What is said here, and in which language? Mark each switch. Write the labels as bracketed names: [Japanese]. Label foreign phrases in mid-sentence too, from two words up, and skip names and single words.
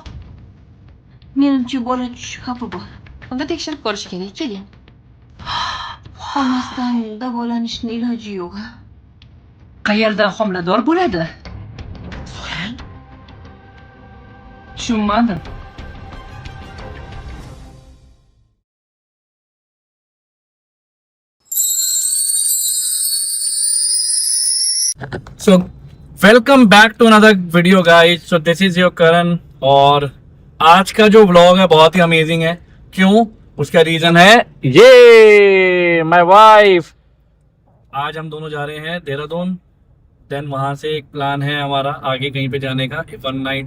[Uzbek] Menimcha bola tushish xavfi bor. Unda tekshirib ko'rish kerak, keling. Olmasdan davolanishning iloji yo'q. Qayerdan homilador bo'ladi? Tushunmadim. [English] So welcome back to another video guys. So this is your Karan [Hindi] और आज का जो व्लॉग है बहुत ही अमेजिंग है. क्यों? उसका रीजन है ये [English] my wife. [Hindi] आज हम दोनों जा रहे हैं देहरादून. देन वहाँ से एक प्लान है हमारा आगे कहीं पे जाने का.